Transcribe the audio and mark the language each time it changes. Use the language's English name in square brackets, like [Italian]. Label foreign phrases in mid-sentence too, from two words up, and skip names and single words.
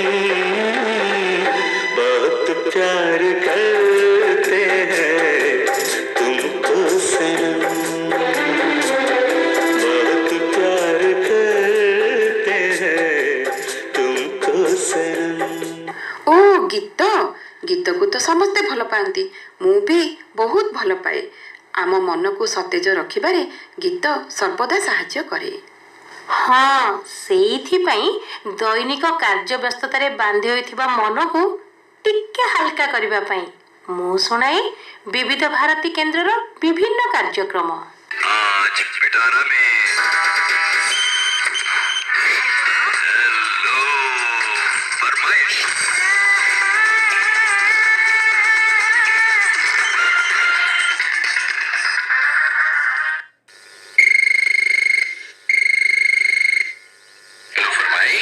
[Hindi] बहुत प्यार करते हैं तुमको सनम, बहुत प्यार करते हैं तुमको सनम। [Odia] ଓ ଗୀତକୁ ତ ସମସ୍ତେ ଭଲ ପାଆନ୍ତି, ମୁଁ ବି ବହୁତ ଭଲ ପାଏ। ଆମ ମନକୁ ସତେଜ ରଖିବାରେ ଗୀତ ସର୍ବଦା ସାହାଯ୍ୟ କରେ। ହଁ, ସେଇଥିପାଇଁ ଦୈନିକ କାର୍ଯ୍ୟ ବ୍ୟସ୍ତତାରେ ବାନ୍ଧି ହୋଇଥିବା ମନକୁ ଟିକେ ହାଲକା କରିବା ପାଇଁ ମୁଁ ଶୁଣାଏ ବିବିଧ ଭାରତୀ କେନ୍ଦ୍ରର ବିଭିନ୍ନ କାର୍ଯ୍ୟକ୍ରମ। [Hindi] आज पिटारा में हेलो फरमाइश। हेलो फरमाइश।